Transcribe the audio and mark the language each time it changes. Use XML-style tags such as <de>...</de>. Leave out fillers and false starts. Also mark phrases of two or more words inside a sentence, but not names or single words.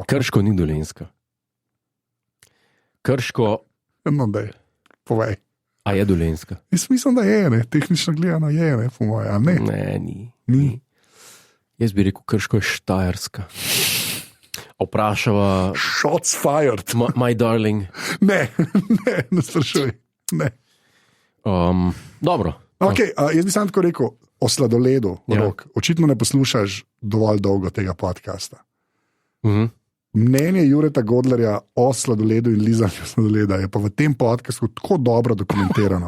<sl>Krško ni Dolenjska. Krško... No, daj, povej. A je Dolenjska? Jaz mislim, da je, ne. Tehnično gledano je, ne, po moje, a ne? Ne, ni. Jaz bi rekel, Krško je Štajerska. Vprašava...</sl> <en>Shots fired. My darling.</en> <sl>Ne sprašuj. Ne. Dobro. Okay, jaz bi sam tako rekel, o sladoledu, Rok. Očitno ne poslušaš dovolj dolgo tega podcasta. Mnenje Jureta Godlerja o sladoledu in lizanju sladoleda je pa v tem podcastu tako dobro dokumentirano.</sl>